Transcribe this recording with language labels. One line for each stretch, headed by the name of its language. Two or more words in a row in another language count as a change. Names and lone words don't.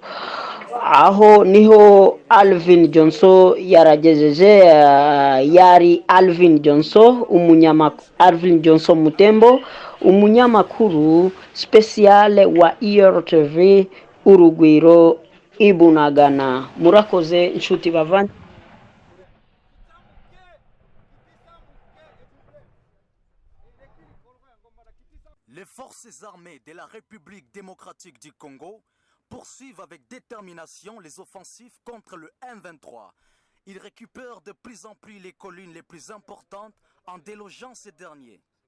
Kinyarwanda: Aho niho Alvin Johnson yaragejeje, yari Alvin Johnson Alvin Johnson Mutembo, umunyamakuru special wa IRTV Urugwiro Ibunagana. Murakoze inshuti bavanye.
French: Les forces armées de la République démocratique du Congo poursuivent avec détermination les offensives contre le M23. Ils récupèrent de plus en plus les collines les plus importantes en délogeant ces derniers.